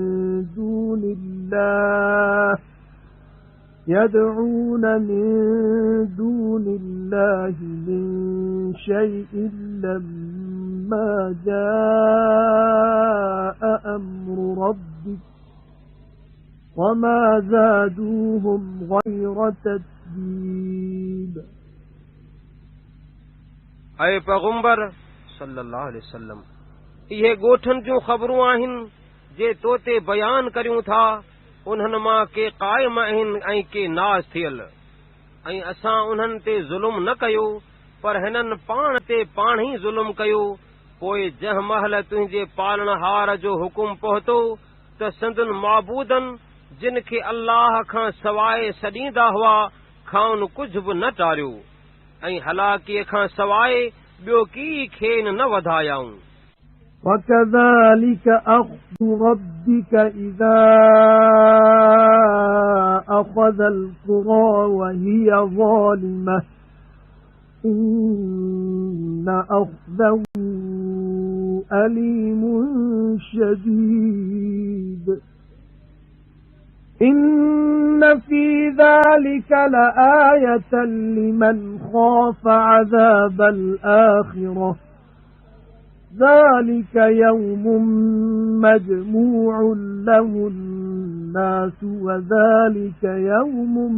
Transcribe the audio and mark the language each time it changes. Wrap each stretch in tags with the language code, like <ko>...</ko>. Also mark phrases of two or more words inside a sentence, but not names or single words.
<ar>دون الله من شيء لما جاء أمر ربك وما زادوهم غير تتبيب</ar> <sd>ऐं पैगंबर</sd> <ar>صلى الله عليه وسلم</ar> <sd>इहे ॻोठनि जूं ख़बरूं आहिनि जे तो ते बयान करियूं था। उन्हनि मां के क़ाइम आहिनि ऐं के नाज़ थियल ऐं असां उन्हनि ते ज़ुल्म न कयो पर हिननि पाण ते पाण ई ज़ुल्म कयो। पोइ जंहिं महिल तुंहिंजे पालनहार जो हुकुम पहुतो त संदन माबूदन जिन खे अल्लाह खां सवाइ सॾींदा हुआ खाउन कुझु बि न टारियो ऐं हलाकीअ खां सवाइ ॿियो की खेन न वधायाऊं।</sd> <ar>وكذلك أخذ ربك إذا أخذ القرى وهي ظالمة إن أخذه أليم شديد إن في ذلك لآية لمن خاف عذاب الآخرة ذلك يوم مجموع له الناس وذلك يوم</ar>